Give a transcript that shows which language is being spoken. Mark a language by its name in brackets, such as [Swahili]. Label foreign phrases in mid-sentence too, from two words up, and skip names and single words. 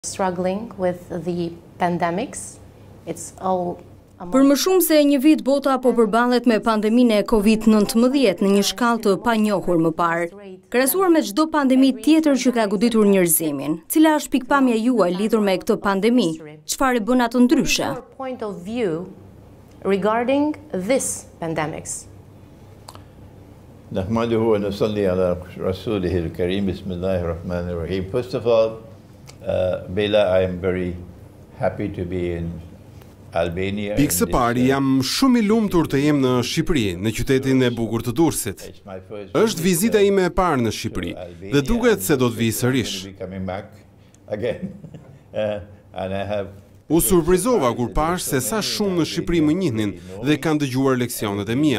[English] Struggling with the pandemics. It's all [Albanian] Për më shumë se një vit bota po përballet me pandeminë e COVID-19 në një shkallë të panjohur më parë. Krahasuar me çdo pandemi tjetër që ka goditur njerëzimin, cila është pikpamja juaj lidhur me këtë pandemi? Çfarë bën atë ndryshe? [English] Point of view regarding this pandemics. [Arabic] نحمده ونصلي على رسوله الكريم بسم الله الرحمن الرحيم. [English] First of all, Bela, I am very happy to be in Albania. [Albanian] Pikë së pari, jam shumë i lumtur të jem në Shqipëri, në qytetin e bukur të Durrësit. Është vizita ime e parë në Shqipëri dhe duket se do të vij sërish. U surprizova kur pash se sa shumë në Shqipëri më njihnin dhe kanë dëgjuar leksionet e mia.